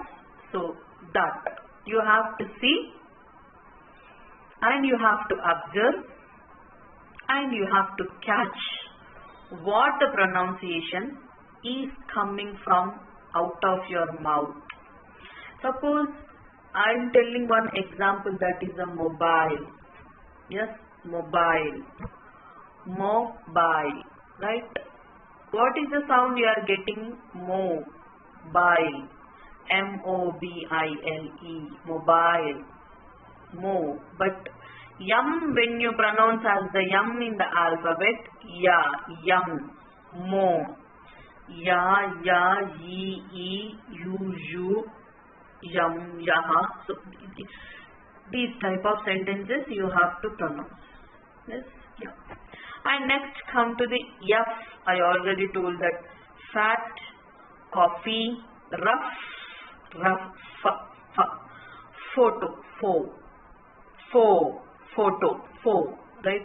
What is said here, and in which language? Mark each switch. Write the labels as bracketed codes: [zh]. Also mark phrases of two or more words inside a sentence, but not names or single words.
[en] So that you have to see, and you have to observe, and you have to catch what the pronunciation is coming from out of your mouth. Suppose I am telling one example, that is a mobile. Yes, mobile. Mobile. Right? What is the sound you are getting? Mobile. M-O-B-I-L-E. Mobile. Mo. But yum, when you pronounce as the yum in the alphabet, ya, yum, mo. Ya, ya, ye, e, you, yum, yaha. So these type of sentences you have to pronounce. Yes, yeah. And next come to the F. I already told that fat, coffee, rough, photo, photo, right?